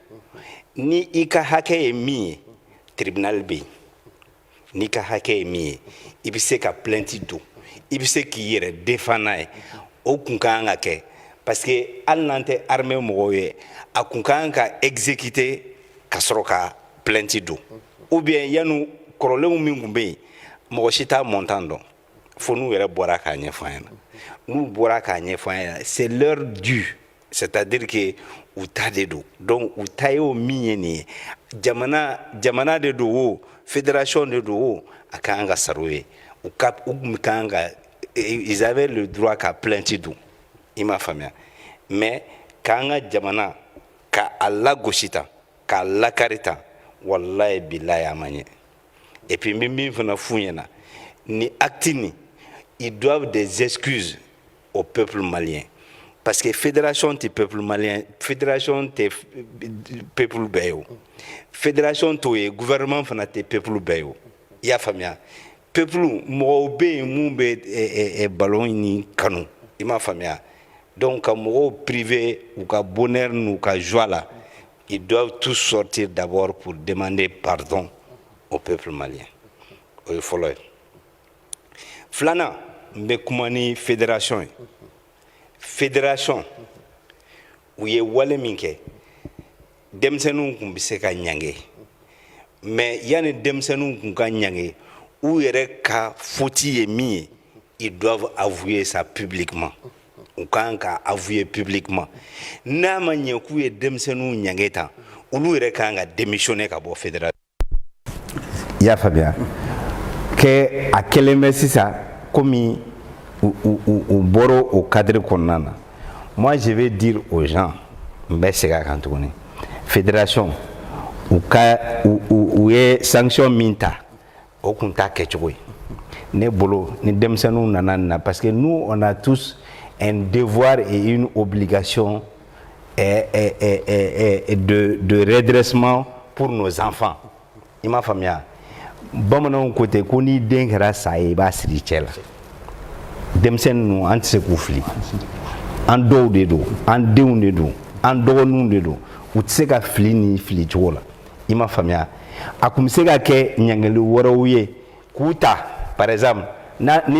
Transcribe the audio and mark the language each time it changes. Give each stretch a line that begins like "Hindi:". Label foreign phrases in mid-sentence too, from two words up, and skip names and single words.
Bambara: ni i ka hakɛ ye min ye tribunal bɛ yen n'i ka hakɛ ye min ye i bɛ se ka plainte don i bɛ se k'i yɛrɛ défend n'a ye o kun ka kan ka kɛ
French: parce que
Bambara: hali n'an tɛ armée mɔgɔw ye a kun ka kan ka exécuter ka sɔrɔ ka plainte don
French: ou bien
Bambara: yanu kɔrɔlenw min kun bɛ yen mɔgɔ si t'a montant dɔn fo n'u yɛrɛ bɔra k'a ɲɛfɔ an ɲɛna n'u bɔra k'a ɲɛfɔ an ɲɛna
French: c'est leur dû c'est-à-dire que
Bambara: u ta de don donc u ta ye o min ye nin ye jamana de don o fédération de don o a ka kan ka sara o ye u ka kan ka
French: ils avaient le droit
Bambara: ka plainte don i m'a faamuya mais k'an ka jamana k'a lagosi tan k'a lakari tan
Arabic: wallahi billahi
Bambara: a ma ɲɛ
French: et puis
Bambara: n bɛ min fana f'u ɲɛna ni acte nin
French: ils doivent des excuses au peuple malien parce
Bambara: que fédération tɛ
French: peuple malien
Bambara: fédération tɛ peuple bɛɛ ye o fédération t'o ye gouvernement fana tɛ peuple bɛɛ ye o i y'a faamuya peuple mɔgɔw bɛ yen mun bɛ ballon ni kanu i m'a faamuya donc ka mɔgɔw privé u ka bonheur n'u ka joie la
French: ils doivent tous sortir d'abord pour demander pardon au peuple malien
Bambara: o ye fɔlɔ ye filanan n bɛ kuma ni fédération ye fédération u ye wale min kɛ denmisɛnninw tun bɛ se ka ɲange mais yani denmisɛnninw kun ka ɲange u yɛrɛ ka faute ye min ye
French: ils doivent avouer ça publiquement
Bambara: u kan ka
French: avouer publiquement
Bambara: n'a ma ɲɛ k'u ye denmisɛnninw ɲange tan olu yɛrɛ kan ka démissionner ka bɔ fédération. I y'a faamuya que a kɛlen bɛ sisan komi u bɔra o cadre kɔnɔna na.
French: Moi je vais dire aux gens
Bambara: n bɛ segin a kan tuguni fédération u ye sanction min ta o kun t'a kɛcogo ye ne bolo ni denmisɛnninw nana nin na
French: parce que nous on a tous un devoir et une obligation de redressement pour nos enfants.
Bambara: I m'a faamuya bamananw ko ten ko ni den kɛra sa ye i b'a siri cɛ la denmisɛnnin ninnu an tɛ se k'u fili an dɔw de don an denw de don an dɔgɔninw de don u tɛ se ka fili ni fili cogo la i m'a faamuya a kun bɛ se ka kɛ ɲangili wɛrɛw ye k'u ta
French: par exemple
Bambara: ni